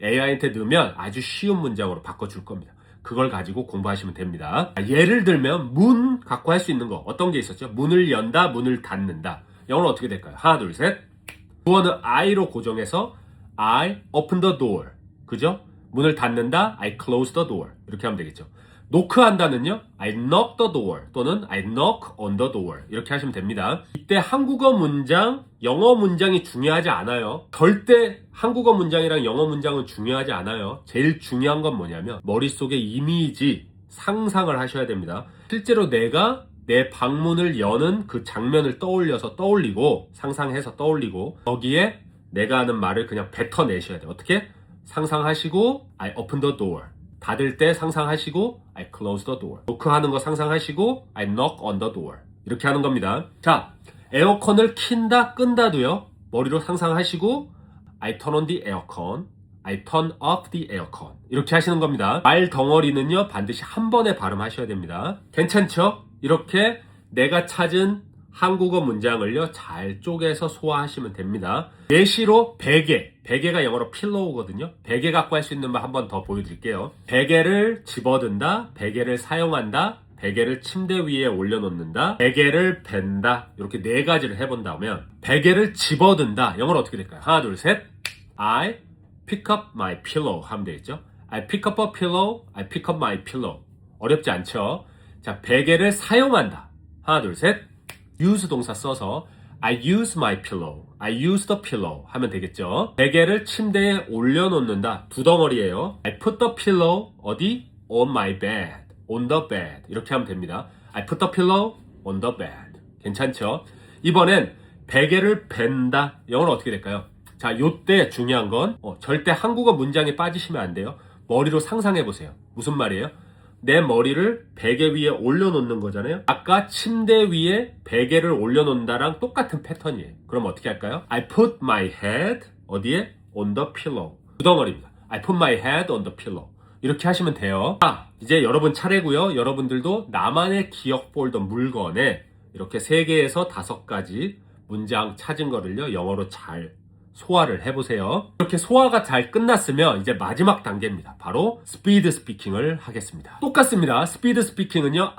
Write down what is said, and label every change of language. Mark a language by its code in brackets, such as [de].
[ko] AI한테 넣으면 아주 쉬운 문장으로 바꿔줄 겁니다. 그걸 가지고 공부하시면 됩니다. 예를 들면 문 갖고 할 수 있는 거 어떤 게 있었죠? 문을 연다, 문을 닫는다. 영어로 어떻게 될까요? 하나, 둘, 셋. 주어는 I로 고정해서 [en] I open the door. [ko] 그죠? 문을 닫는다, [en] I close the door. [ko] 이렇게 하면 되겠죠. 노크한다는요, [en] I knock the door [ko] 또는 [en] I knock on the door [ko] 이렇게 하시면 됩니다. 이때 한국어 문장, 영어 문장이 중요하지 않아요. 절대 한국어 문장이랑 영어 문장은 중요하지 않아요. 제일 중요한 건 뭐냐면 머릿속에 이미지, 상상을 하셔야 됩니다. 실제로 내가 내 방문을 여는 그 장면을 떠올리고 상상해서 떠올리고 거기에 내가 하는 말을 그냥 뱉어내셔야 돼요. 어떻게? 상상하시고 [en] I open the door. [ko] 닫을 때 상상하시고 [en] I close the door. [ko] 노크하는 거 상상하시고 [en] I knock on the door. [ko] 이렇게 하는 겁니다. 자, 에어컨을 킨다 끈다도요. 머리로 상상하시고 [en] I turn on the aircon. I turn off the aircon. [ko] 이렇게 하시는 겁니다. 말 덩어리는요. 반드시 한 번에 발음하셔야 됩니다. 괜찮죠? 이렇게 내가 찾은 한국어 문장을요. 잘 쪼개서 소화하시면 됩니다. 예시로 베개가 영어로 필로우거든요. 베개 갖고 할 수 있는 말 한 번 더 보여드릴게요. 베개를 집어든다, 베개를 사용한다, 베개를 침대 위에 올려놓는다, 베개를 벤다. 이렇게 네 가지를 해본다면 베개를 집어든다. 영어로 어떻게 될까요? 하나, 둘, 셋. [en] I pick up my pillow [ko] 하면 되겠죠. [en] I pick up a pillow, I pick up my pillow. [ko] 어렵지 않죠? 자, 베개를 사용한다. 하나, 둘, 셋. [en] use [ko] 동사 써서 [en] I use my pillow, I use the pillow [ko] 하면 되겠죠. 베개를 침대에 올려놓는다. 두 덩어리예요. [en] I put the pillow [ko] 어디? [en] On my bed, on the bed [ko] 이렇게 하면 됩니다. [en] I put the pillow on the bed. [ko] 괜찮죠? 이번엔 베개를 벤다. 영어로 어떻게 될까요? 자, 요때 중요한 건 절대 한국어 문장에 빠지시면 안 돼요. 머리로 상상해 보세요. 무슨 말이에요? 내 머리를 베개 위에 올려놓는 거잖아요. 아까 침대 위에 베개를 올려놓는다랑 똑같은 패턴이에요. 그럼 어떻게 할까요? [en] I put my head [ko] 어디에? [en] On the pillow. [ko] 두 덩어리입니다. [en] I put my head on the pillow. [ko] 이렇게 하시면 돼요. 자, 이제 여러분 차례고요. 여러분들도 나만의 기억 폴더 물건에 이렇게 3개에서 5가지 문장 찾은 거를요. 영어로 잘 소화를 해보세요. 이렇게 소화가 잘 끝났으면 이제 마지막 단계입니다. 바로 스피드 스피킹을 하겠습니다. 똑같습니다. 스피드 스피킹은요.